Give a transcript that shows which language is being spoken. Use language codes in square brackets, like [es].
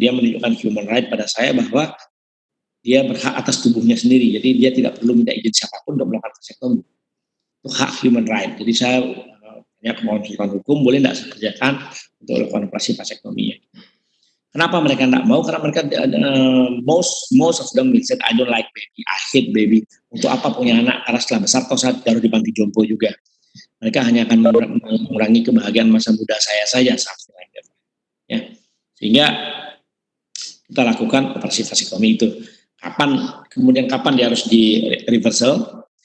[id] Dia menunjukkan human right pada saya bahwa dia berhak atas tubuhnya sendiri. Jadi dia tidak perlu minta izin siapapun untuk melakukan vasektomi. Itu hak human right. Jadi saya banyak konsultan hukum, boleh tidak saya kerjakan untuk melakukan operasi vasektomi. Kenapa mereka tidak mau? Karena mereka [en] most of them said, I don't like baby, I hate baby. [id] Untuk apa punya anak? Karena setelah besar toh saya taruh di panti jompo juga. Mereka hanya akan mengurangi kebahagiaan masa muda saya saja, [en] something like that. [id] Ya. Sehingga kita lakukan operasi vasektomi itu. Kemudian kapan dia harus di reversal?